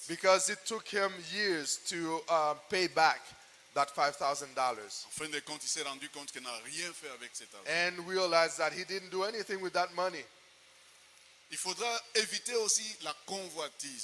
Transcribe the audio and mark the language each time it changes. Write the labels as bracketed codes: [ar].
[en] because it took him years to pay back that $5,000 [fr] En fin de compte, il s'est rendu compte qu'il n'a rien fait avec cet argent. [en] and realized that he didn't do anything with that money. [fr] Il faudra éviter aussi la convoitise.